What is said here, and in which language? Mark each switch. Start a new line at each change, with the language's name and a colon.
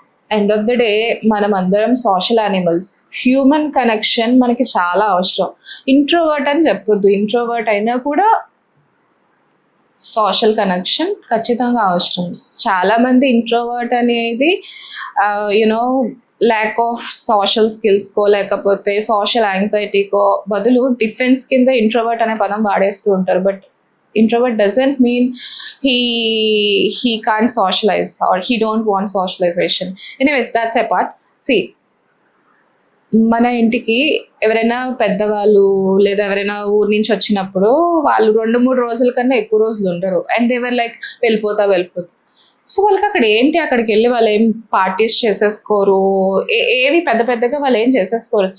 Telugu: End of the day మనం అందరం social animals. Human connection మనకి చాలా అవసరం. ఇంట్రోవర్ట్ అని చెప్పొద్దు, ఇంట్రోవర్ట్ అయినా కూడా సోషల్ కనెక్షన్ ఖచ్చితంగా అవసరం. చాలా మంది ఇంట్రోవర్ట్ అనేది
English: you know lack of social స్కిల్స్కో
Telugu: లేకపోతే సోషల్ యాంగ్జైటీకో బదులు డిఫెన్స్ కింద ఇంట్రోవర్ట్ అనే పదం వాడేస్తూ ఉంటారు.
English: But introvert doesn't mean he can't socialize or he don't want socialization. Anyways, that's a part.
Telugu: See, మన ఇంటికి ఎవరైనా పెద్దవాళ్ళు లేదా ఎవరైనా ఊరి నుంచి వచ్చినప్పుడు వాళ్ళు 2-3 రోజుల కన్నా ఎక్కువ రోజులు ఉండరు.
English: and they were like
Telugu: వెళ్ళిపోతా. సో వాళ్ళకి అక్కడ ఏంటి, అక్కడికి వెళ్ళి వాళ్ళు ఏం పార్టీస్ చేసేసుకోరు, ఏవి పెద్దగా వాళ్ళు ఏం చేసేసుకోరు.